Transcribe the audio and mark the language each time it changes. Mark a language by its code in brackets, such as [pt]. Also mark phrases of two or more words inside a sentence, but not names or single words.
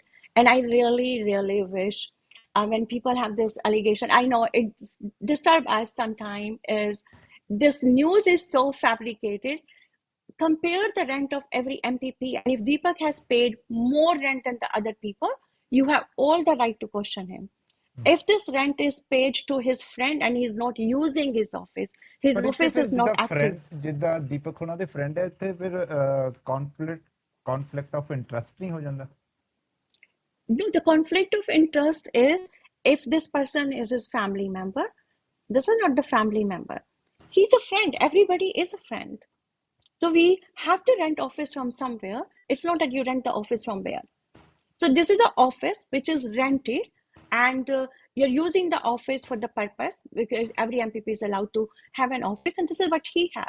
[en] And I really, really wish when people have this allegation, I know it disturbs us sometimes, is this news is so fabricated. Compare the rent of every MPP, and if Deepak has paid more rent than the other people, you have all the right to question him. If this rent is paid to his friend and he's not using his [pa] ਪਰ ਇੱਥੇ [en] office [pa] ਫਿਰ [en] is not [pa] ਜਿੱਦਾਂ [en] active. [pa] ਫਰੈਂਡ ਜਿੱਦਾਂ ਦੀਪਕ ਹੋਣਾ ਦੇ ਫਰੈਂਡ ਹੈ ਇੱਥੇ ਫਿਰ [en] conflict of interest [pa] ਨਹੀਂ ਹੋ ਜਾਂਦਾ? [en] No, the conflict of interest is if this person is his family member, this is not the family member. He's a friend. Everybody is a friend. So we have to rent office from somewhere. It's not that you rent the office from where. So this is an office which is rented, and you're using the office for the purpose because every MPP is allowed to have an office, and this is what he have.